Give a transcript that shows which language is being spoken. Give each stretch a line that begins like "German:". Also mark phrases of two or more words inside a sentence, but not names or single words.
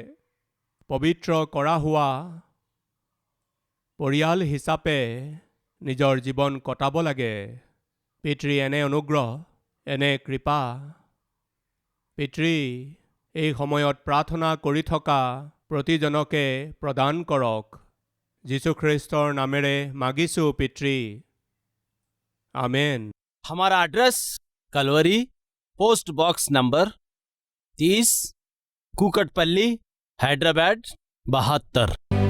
Assamese: পবিত্ৰ কৰা হোৱা পৰিয়াল হিচাপে নিজৰ জীৱন কটাব লাগে। পিতৃ এনে অনুগ্ৰহ, এনে কৃপা পিতৃ এই সময়ত প্ৰাৰ্থনা কৰি থকা প্ৰতিজনকে প্ৰদান কৰক। যীশুখ্ৰীষ্টৰ নামেৰে মাগিছো পিতৃ,
Hindi: आमेन। हमारा एड्रेस कलवरी,
English: post box number
Hindi: 30, कुकटपल्ली, हैदराबाद 72